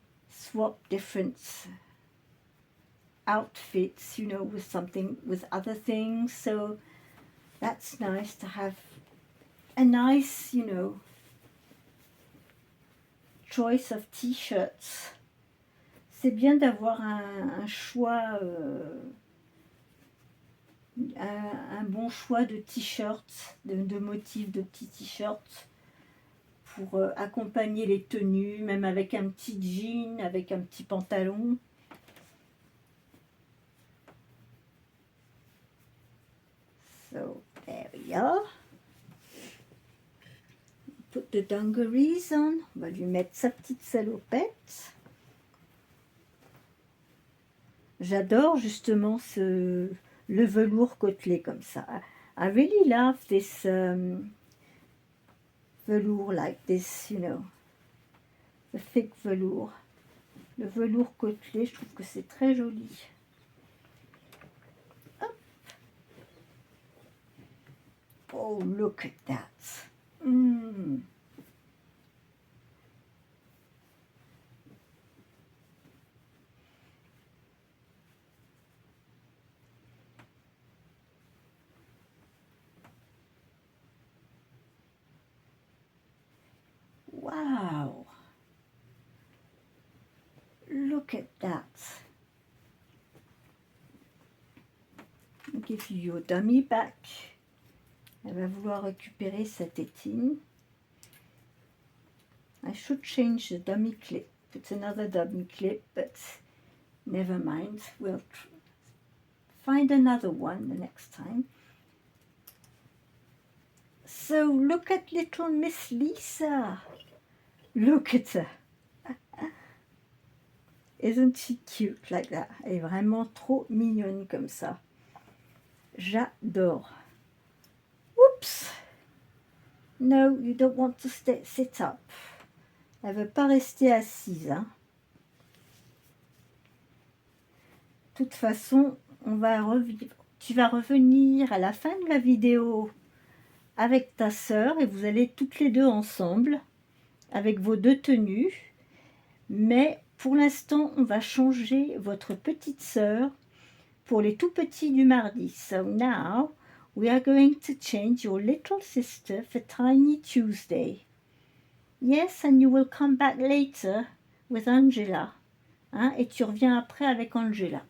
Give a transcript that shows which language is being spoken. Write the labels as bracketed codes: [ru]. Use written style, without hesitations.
[en] swap different outfits, you know, with something, with other things. So that's nice to have a nice, you know, choice of t-shirts. [fr] C'est bien d'avoir un choix, un bon choix de t-shirts, de motifs de petits t-shirts pour accompagner les tenues, même avec un petit jean, avec un petit pantalon. [en] So there we are. Put the dungarees on. [fr] On va lui mettre sa petite salopette. J'adore justement le velours côtelé comme ça. [en] I really love this velour like this, you know, the thick velour. [fr] Le velours côtelé, je trouve que c'est très joli. Hop. [en] Oh, look at that. Mm. Wow. Look at that. I'll give you your dummy back. [fr] Elle va vouloir récupérer sa tétine. [en] I should change the dummy clip. It's another dummy clip, but never mind. We'll find another one the next time. So look at little Miss Lisa. Look at her. Isn't she cute like that? [fr] Elle est vraiment trop mignonne comme ça. J'adore. Oups. [en] No, you don't want to sit up. [fr] Elle ne veut pas rester assise. Hein. De toute façon, tu vas revenir à la fin de la vidéo avec ta sœur et vous allez toutes les deux ensemble avec vos deux tenues. Mais pour l'instant, on va changer votre petite sœur pour les tout petits du mardi. [en] So now, we are going to change your little sister for Tiny Tuesday. Yes, and you will come back later with Angela. [fr] Hein, et tu reviens après avec Angela.